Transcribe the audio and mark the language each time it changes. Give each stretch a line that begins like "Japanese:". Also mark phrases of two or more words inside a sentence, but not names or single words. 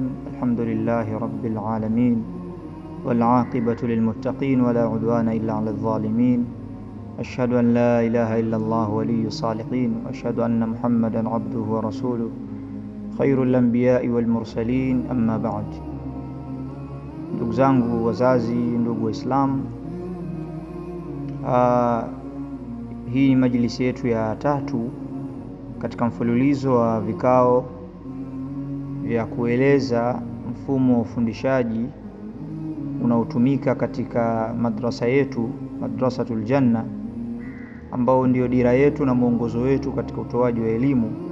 Arabic: الحمد لله رب العالمين، والعاقبة للمتقين ولا عدوان إلا على الظالمين. أشهد أن لا إله إلا الله ولي الصالحين، وأشهد أن محمدا عبده ورسوله خير الأنبياء والمرسلين. أما بعد.
Swahili: Ndugu zangu wazazi, ndugu Waislamu, hii ni majlisi yetu ya tatu katika mfululizo wa vikao vya kueleza mfumo wa ufundishaji unaotumika katika madrasa yetu, Madrasatul Janna, ambao ndio dira yetu na mwongozo wetu katika utoaji wa elimu.